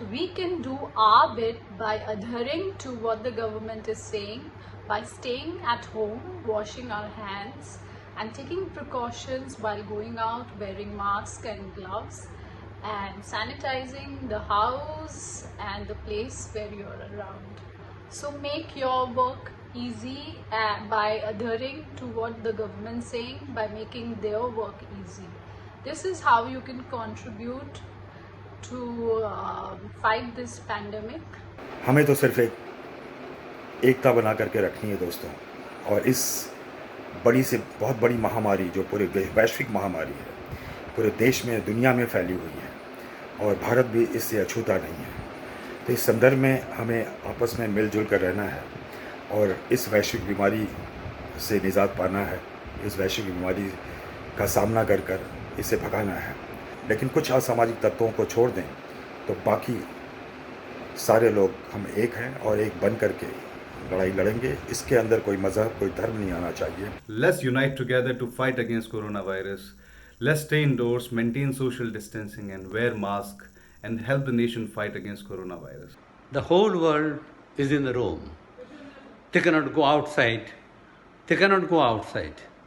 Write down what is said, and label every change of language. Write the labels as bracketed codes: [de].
[en] We can do our bit by adhering to what the government is saying, by staying at home, washing our hands and taking precautions while going out, wearing masks and gloves and sanitizing the house and the place where you're around. So make your work easy by adhering to what the government is saying, by making their work easy. This is how you can contribute to fight this pandemic. [hi] हमें तो सिर्फ एकता बना करके रखनी है दोस्तों, और इस बड़ी से बहुत बड़ी महामारी जो पूरे वैश्विक महामारी है, पूरे देश में, दुनिया में फैली हुई है और भारत भी इससे अछूता नहीं है। तो इस संदर्भ में हमें आपस में मिलजुल कर रहना है और इस वैश्विक बीमारी से निजात पाना है, इस वैश्विक बीमारी का सामना कर कर इसे भगाना है। लेकिन कुछ असामाजिक तत्वों को छोड़ दें तो बाकी सारे लोग हम एक हैं और एक बन करके लड़ाई लड़ेंगे। इसके अंदर कोई मजहब, कोई धर्म नहीं आना चाहिए। [en] Let's unite together to fight against coronavirus. Let's stay indoors, maintain social distancing and wear masks and help the nation fight against coronavirus. The whole world is in the room. They cannot go outside. They cannot go outside.